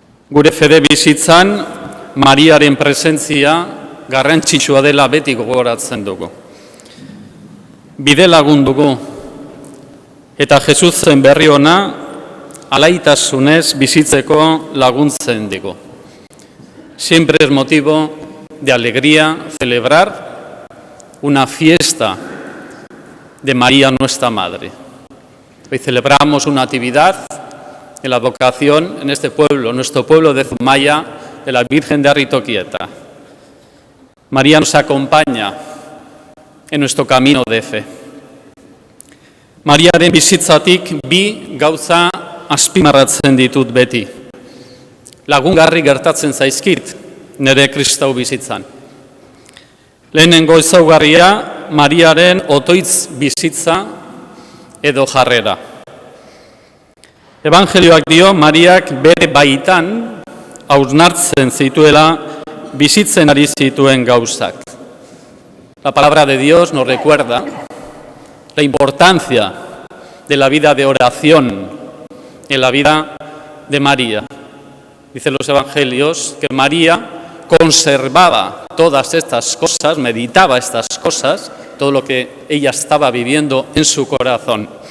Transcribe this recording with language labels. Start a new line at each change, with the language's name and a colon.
Basque: Gure fede bizitzan Mariaren presentzia garrantzitsua dela beti gogoratzen dugu. Bide lagun dugu eta Jesusen berri ona alaitasunez bizitzeko laguntzen digu.
Spanish: Siempre es motivo de alegría celebrar una fiesta de María nuestra Madre. Hoy celebramos una actividad en la vocación en este pueblo, nuestro pueblo de Zumaya, de la Virgen de Arritoquieta. María nos acompaña en nuestro camino de fe.
Basque: Mariaren bizitzatik bi gauza azpimarratzen ditut beti. Lagungarri gertatzen zaizkit nire kristau bizitzan. Lehenengo ezaugarria Mariaren otoitz bizitza edo jarrera. Evangelioak dio Mariak bere baitan hausnartzen zituela bizitzen ari zituen gauzak.
Spanish: La palabra de Dios nos recuerda la importancia de la vida de oración en la vida de María. Dicen los evangelios que María conservaba todas estas cosas, meditaba estas cosas, todo lo que ella estaba viviendo en su corazón.